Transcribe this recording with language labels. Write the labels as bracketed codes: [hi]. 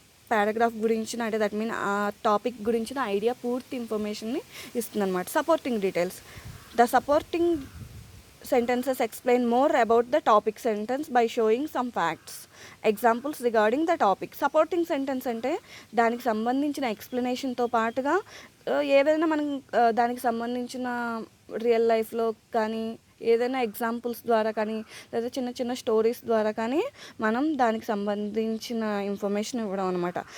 [te] Paragraph గురించిన, అంటే that mean ఆ టాపిక్ గురించిన ఐడియా పూర్తి ఇన్ఫర్మేషన్ని ఇస్తుంది అనమాట. [en] Supporting details. The supporting sentences explain more about the topic sentence by showing some facts, examples regarding the topic. [te] Supporting sentence అంటే దానికి సంబంధించిన ఎక్స్ప్లెనేషన్తో పాటుగా ఏదైనా మనం దానికి సంబంధించిన రియల్ లైఫ్లో కానీ ఏదైనా ఎగ్జాంపుల్స్ ద్వారా కానీ లేదా చిన్న చిన్న స్టోరీస్ ద్వారా కానీ మనం దానికి సంబంధించిన ఇన్ఫర్మేషన్ ఇవ్వడం అనమాట.